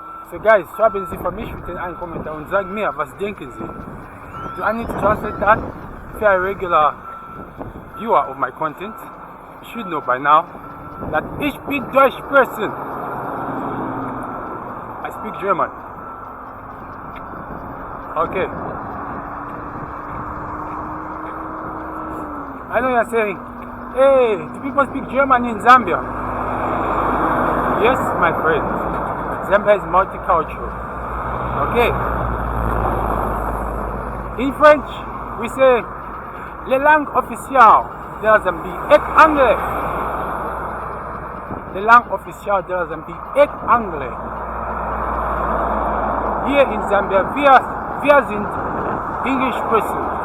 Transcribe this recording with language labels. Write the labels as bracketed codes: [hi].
[en] So guys, [de] schreiben Sie für mich mit in einen Kommentar und sagen mir, was denken Sie? [en] Do I need to translate that? If you're a regular viewer of my content, you should know by now that [de] ich bin Deutsch person. [en] I speak German. Okay. I know you're saying, hey, do people speak German in Zambia? Yes, my friend. Zambia is multicultural. Okay. In French, we say [fr] les langues officielles de la Zambie est anglais. Les langues officielles de la Zambie est anglais. [de] Hier in Zambia, wir sind English person.